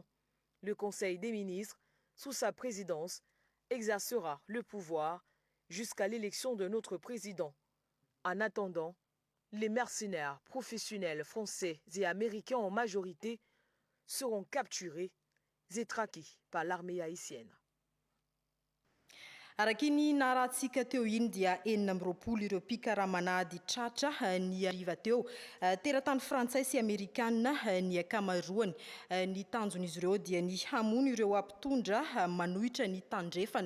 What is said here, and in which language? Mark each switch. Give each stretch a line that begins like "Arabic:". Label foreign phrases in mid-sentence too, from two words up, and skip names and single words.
French: Le Conseil des ministres, sous sa présidence, exercera le pouvoir jusqu'à l'élection d'un autre président. En attendant, les mercenaires professionnels français et américains en majorité seront capturés et traqués par l'armée haïtienne.
Malagasy: Araka ny narahantsika teo iny dia 420 ireo mpikaramanady tratra ny ariva teo. Teratany frantsay sy amerikanina ny akamaroany. Ny tanjon'izy ireo dia ny hamono ireo ampitondra manohitra ny tandrefana.